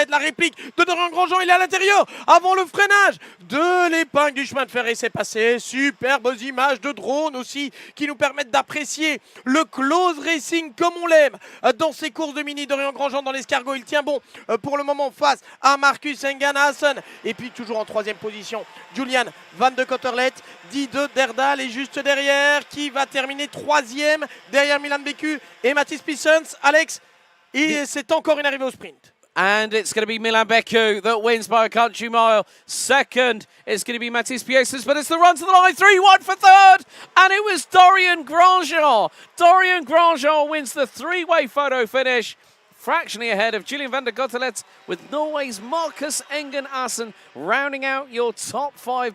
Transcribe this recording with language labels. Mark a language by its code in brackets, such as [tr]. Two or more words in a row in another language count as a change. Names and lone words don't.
[fr] La réplique de Dorian Grandjean, il est à l'intérieur avant le freinage de l'épingle du chemin de fer et c'est passé. Superbes images de drone aussi qui nous permettent d'apprécier le [en] close racing [fr] comme on l'aime dans ces courses de mini. Dorian Grandjean dans l'escargot, il tient bon pour le moment face à Marcus Enganaassen. Et puis toujours en troisième position, Julian van de Coterlet. Dit de Derdal est juste derrière, qui va terminer troisième derrière Milan Beku et Mathis Pissons. Alex, et c'est encore une arrivée au sprint. [en] And it's going to be Milan Beku that wins by a country mile. Second, it's going to be Mathis Pissons, but it's the run to the line. 3-1 for third, and it was Dorian Grandjean. Dorian Grandjean wins the three-way photo finish. Fractionally ahead of Julien van der Cotelet with Norway's Marcus Enganaassen rounding out your top five.